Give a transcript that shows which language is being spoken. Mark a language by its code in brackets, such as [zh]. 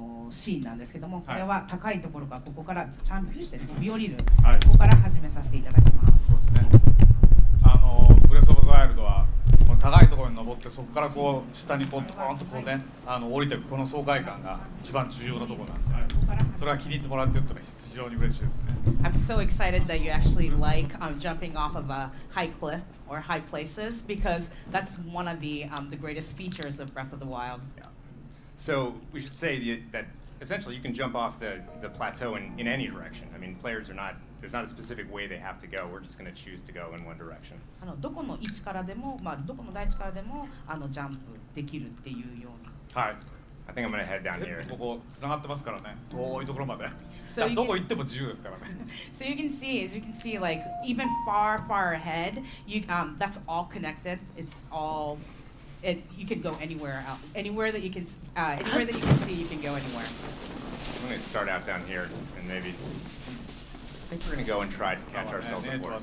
[ja] シーンなんですけども、これは高いところからここからジャンプして飛び降りる、はい、ここから始めさせていただきます。そうですね。ブレスオブザワイルドはこの高いところに登ってそこからこう下にこうドーンとこうね降りていくこの爽快感が一番重要なところなんで、それは気に入ってもらってるというのは非常に嬉しいですね。 [en] I'm so excited that you actually like jumping off of a high cliff or high places because that's one of the greatest features of Breath of the Wild. Yeah. So we should say that essentially you can jump off the plateau in any direction. I mean, players are not, there's not a specific way they have to go. We're just going to choose to go in one direction. [ja] どこの位置からでも、どこの大地からでもジャンプできるっていうように。はい。 [en] I think I'm going to head down here. [ja] ここ繋がってますからね。遠いところまで。 [en] So [ja] どこ行っても自由ですからね。 [en] So you can see, like even far ahead, that's all connected. It's all. You can go anywhere else. Anywhere that you can see, you can go anywhere. I'm going to start out down here and maybe. I think we're going to go and try to catch ourselves a horse.